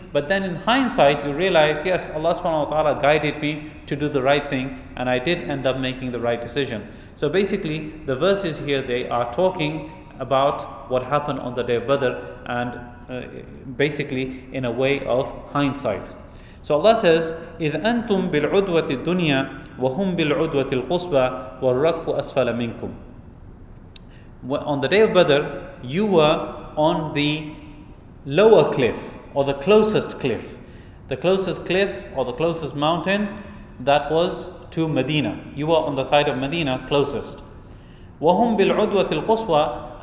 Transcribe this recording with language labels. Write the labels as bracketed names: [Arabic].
[English] But then in hindsight, you realize, yes, Allah subhanahu wa ta'ala guided me to do the right thing, and I did end up making the right decision. So basically, the verses here, they are talking about what happened on the day of Badr, and basically in a way of hindsight. So Allah says, [Arabic] إِذْ أَنْتُمْ بِالْعُدْوَةِ الدُّنْيَا وَهُمْ بِالْعُدْوَةِ الْقُصْبَى وَالرَّكْبُ أَسْفَلَ مِنْكُمْ. [English] On the day of Badr, you were on the lower cliff, or the closest cliff. The closest cliff, or the closest mountain, that was to Medina. You were on the side of Medina, closest. [Arabic] وَهُمْ بِالْعُدْوَةِ الْقُصْبَى.